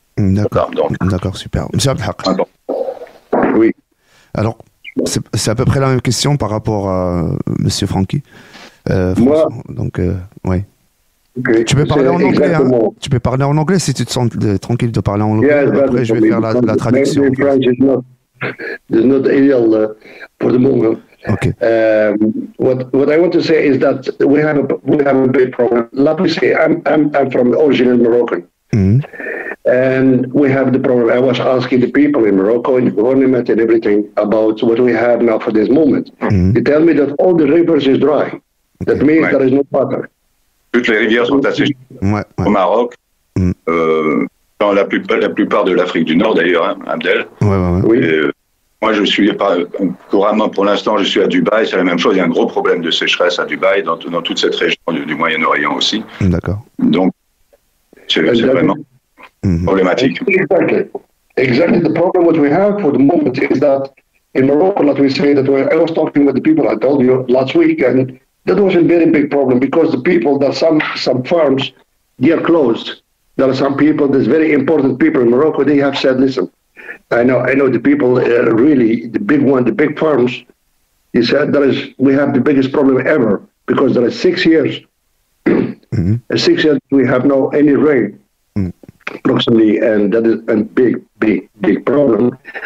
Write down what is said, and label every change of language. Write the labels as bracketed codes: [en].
[fr] D'accord. D'accord, super. Monsieur Abdelhak. Oui. Alors, c'est à peu près la même question par rapport à Monsieur Francky. Moi. Donc, oui. [en] Okay. [fr] Tu peux parler en anglais, hein? Tu peux parler en anglais si tu te sens tranquille de parler en anglais. [en] Yes, [fr] après, je vais faire la traduction. [en] My French is not ideal for the moment. Okay. What I want to say is that we have a big problem. Let me say, I'm from original Moroccan, and we have the problem. I was asking the people in Morocco, in the government, and everything about what we have now for this moment. They tell me that all the rivers is dry. Okay. That means there is no water. [fr] Toutes les rivières sont asséchées au Maroc, dans la plupart de l'Afrique du Nord d'ailleurs, hein, Abdel. Oui. Moi, je suis pas couramment pour l'instant, je suis à Dubaï, c'est la même chose. Il y a un gros problème de sécheresse à Dubaï, dans toute cette région du Moyen-Orient aussi. D'accord. Donc, c'est vraiment problématique. [en] Exactly. The problem what we have for the moment is that in Morocco, like we say, that I was talking with the people I told you last week, and that was a very big problem because the people, that some farms, they are closed. There are some people, there's very important people in Morocco, they have said, listen, I know the people really, the big farms, he said, we have the biggest problem ever because there are 6 years, 6 years we have no any rain, approximately, and that is a big problem.